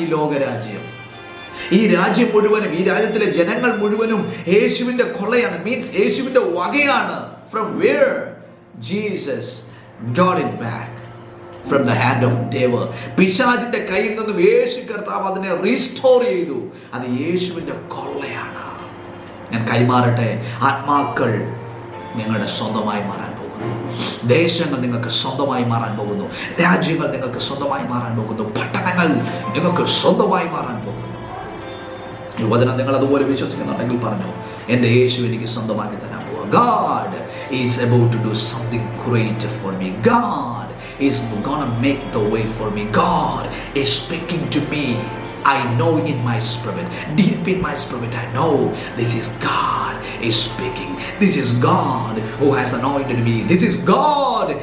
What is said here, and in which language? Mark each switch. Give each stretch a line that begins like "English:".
Malayalam: ഈ ലോകരാജ്യം, ഈ രാജ്യം മുഴുവനും, ഈ രാജ്യത്തിലെ ജനങ്ങൾ മുഴുവനും യേശുവിന്റെ കൊള്ളയാണ്. മീൻസ് യേശുവിന്റെ വകയാണ്.
English: From where Jesus got it back? From the hand of devil.
Malayalam: പിശാചിന്റെ കയ്യിൽ നിന്നും യേശു കർത്താവ് അതിനെ റീസ്റ്റോർ ചെയ്തു. അത് യേശുവിന്റെ കൊള്ളയാണ്. ഞാൻ കൈമാറട്ടെ, ആത്മാക്കൾ നിങ്ങളുടെ സ്വന്തമായി മാറാൻ പോകുന്നു. ദേശങ്ങൾ നിങ്ങൾക്ക് സ്വന്തമായി മാറാൻ പോകുന്നു. രാജ്യങ്ങൾ നിങ്ങൾക്ക് സ്വന്തമായി മാറാൻ പോകുന്നു. പട്ടണങ്ങൾ നിങ്ങൾക്ക് സ്വന്തമായി മാറാൻ പോകുന്നു. ഈ വചനം നിങ്ങൾ അതുപോലെ വിശ്വസിക്കുന്നുണ്ടെങ്കിൽ പറഞ്ഞു, എൻ്റെ യേശു എനിക്ക് സ്വന്തമാക്കി തരാൻ പോവുക.
English: God is about to do something great for me. God is gonna make the way for me. God is speaking to me. I know in my spirit, deep in my spirit, I know this is God is speaking. This is God who has anointed me. This is God.